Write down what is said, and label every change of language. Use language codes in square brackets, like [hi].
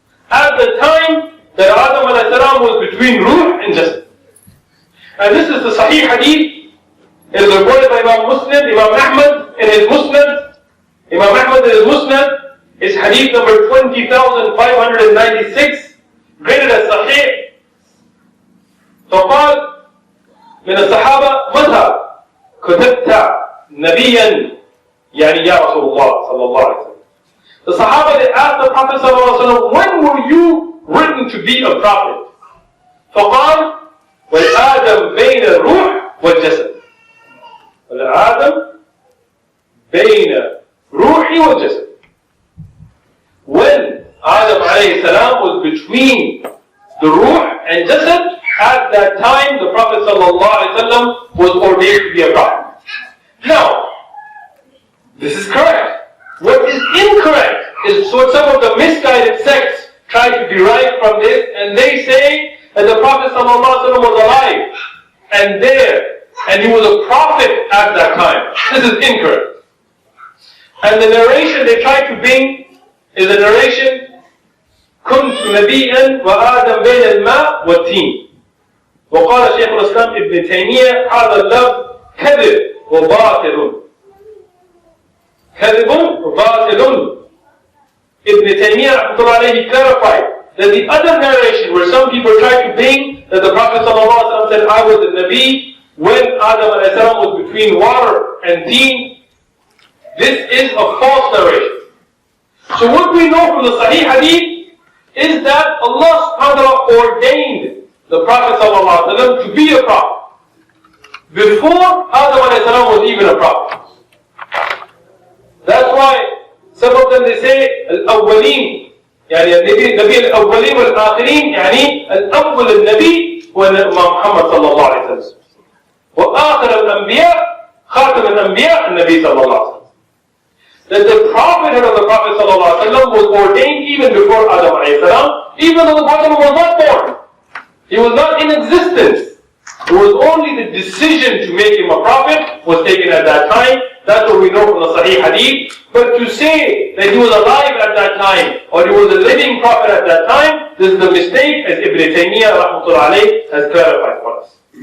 [en] At the time that Adam ﷺ was between ruh and jasad. And this is the Sahih Hadith. It is reported by Imam Muslim, Imam Ahmad in his Musnad. Imam Ahmad in his Musnad is Hadith number 20,596, graded as Sahih. [ar] فقال من الصحابة متى كتبت نبيا يعني يا رسول الله صلى الله عليه وسلم. [en] The Sahaba, they asked the Prophet صلى الله عليه وسلم, when were you written to be a prophet? [ar] فقال والآدم بين الروح والجسد. والآدم بين روحي والجسد. [en] When Adam alayhi salam was between the ruh and jasad, at that time, the Prophet ﷺ was ordained to be a prophet. Now, this is correct. What is incorrect is what some of the misguided sects try to derive from this, and they say that the Prophet ﷺ was alive and there, and he was a prophet at that time. This is incorrect. And the narration they try to bring is a narration, [ar] كنت نبيا وآدم بين الماء والتين. وقال شيخ الإسلام ابن تيمية هذا اللفظ كذب وباطل. كذب وباطل. [en] Ibn Taymiyyah رحمة الله عليه clarified that the other narration where some people try to bring that the Prophet ﷺ said, I was the Nabi when Adam ﷺ was between water and teen, this is a false narration. So what we know from the Sahih Hadith is that Allah subhanahu wa ta'ala ordained the Prophet ﷺ to be a prophet before Adam ﷺ was even a prophet. That's why some of them they say [ar] الأولين يعني النبي الأولين والآخرين يعني الأول النبي هو محمد صلى الله عليه وسلم وآخر الأنبياء خاتم الأنبياء النبي صلى الله عليه وسلم. [en] That the prophethood of the Prophet صلى الله عليه وسلم was ordained even before Adam alayhi salam, even though the Prophet was not born. He was not in existence. It was only the decision to make him a prophet was taken at that time. That's what we know from the Sahih Hadith. But to say that he was alive at that time, or he was a living prophet at that time, this is the mistake, as Ibn Taymiyyah rahmatullah alayh has clarified for us.